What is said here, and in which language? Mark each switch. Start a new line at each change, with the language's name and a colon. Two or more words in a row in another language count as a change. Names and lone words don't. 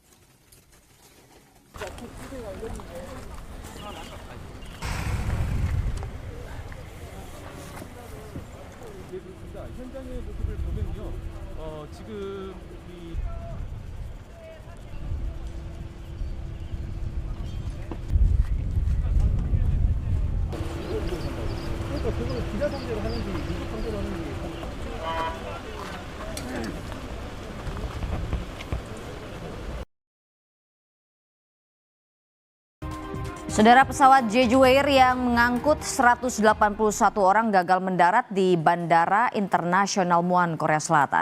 Korean: 네, 그렇습니다. 현장의 모습을 보면요, 지금 그러니까 그걸 기자 상대로 하는지 유족 상대로 하는지.
Indonesian: Saudara, pesawat Jeju Air yang mengangkut 181 orang gagal mendarat di Bandara Internasional Muan, Korea Selatan.